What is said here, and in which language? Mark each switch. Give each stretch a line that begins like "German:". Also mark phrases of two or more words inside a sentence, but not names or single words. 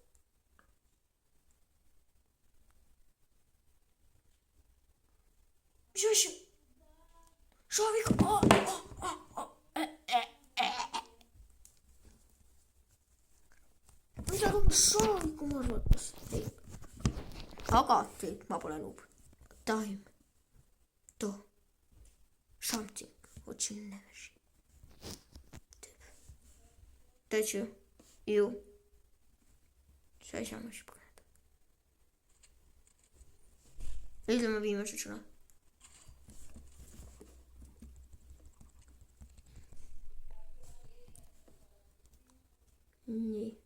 Estonian: Mis asja? Šaviga. Mida ta Šaviga mu arvates teeb? Aga teeb, ma pole noob.
English: Time to something what you never see.
Estonian: Tead ju. Sa ei saa ma siis põgeneda. Ütleme viimase sõna. Nii.